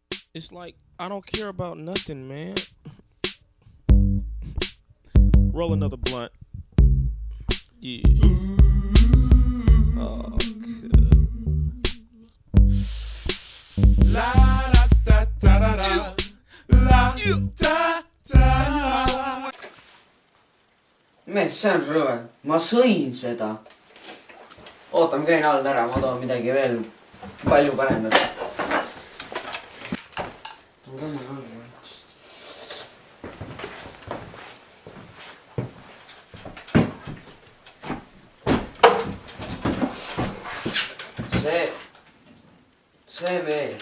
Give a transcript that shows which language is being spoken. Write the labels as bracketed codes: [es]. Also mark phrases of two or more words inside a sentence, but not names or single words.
[en] It's like I don't care about nothing, man. Roll another blunt. Yeah. Oh, La da da da da da. La da da. [et] Mees, see on rõve. Ma sõin seda. Oota, ma käin all ära, ma toon midagi veel palju paremat. See mees.